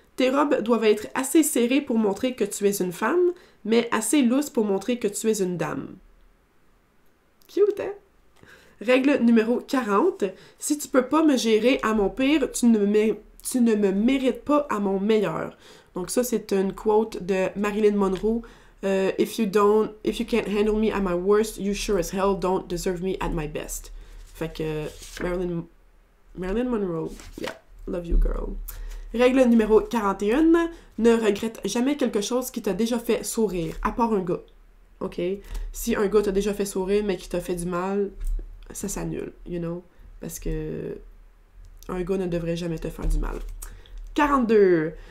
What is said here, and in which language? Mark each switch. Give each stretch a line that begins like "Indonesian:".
French: Tes robes doivent être assez serrées pour montrer que tu es une femme, mais assez lousses pour montrer que tu es une dame. Cute, hein? Règle numéro 40. Si tu peux pas me gérer à mon pire, tu ne me mérites pas à mon meilleur. Donc ça, c'est une quote de Marilyn Monroe.
English: If you can't handle me at my worst, you sure as hell don't deserve me at my best.
French: Fait que Marilyn Monroe,
English: yeah, love you girl.
French: Règle numéro 41, ne regrette jamais quelque chose qui t'a déjà fait sourire, à part un gars. OK? Si un gars t'a déjà fait sourire, mais qui t'a fait du mal, ça s'annule,
English: you know?
French: Parce que un gars ne devrait jamais te faire du mal. 42.